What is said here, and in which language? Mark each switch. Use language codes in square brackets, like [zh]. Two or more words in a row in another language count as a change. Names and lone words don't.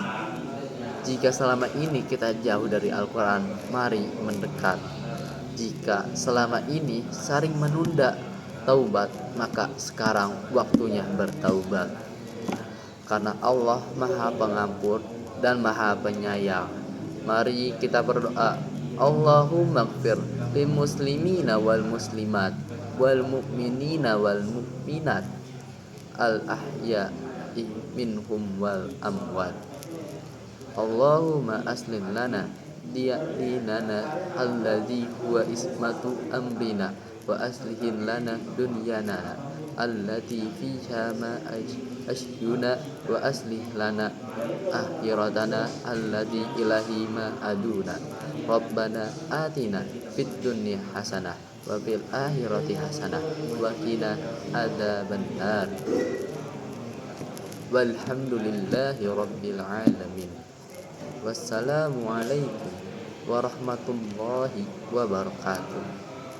[id] Jika selama ini kita jauh dari Al-Quran, mari mendekat. Jika selama ini sering menunda taubat, maka sekarang waktunya bertaubat. Karena Allah Maha Pengampun dan Maha Penyayang. Mari kita berdoa. [ar] اللهم اغفر للمسلمين والمسلمات والمؤمنين والمؤمنات الأحياء منهم والأموات. اللهم أصلح لنا ديننا الذي هو عصمة أمرنا وأصلح لنا دنيانا التي فيها معاشنا وأصلح لنا آخرتنا التي إليها معادنا. ربنا آتنا في الدنيا حسنة وفي الآخرة حسنة وقنا عذاب النار. والحمد لله رب العالمين. والسلام عليكم ورحمة الله وبركاته.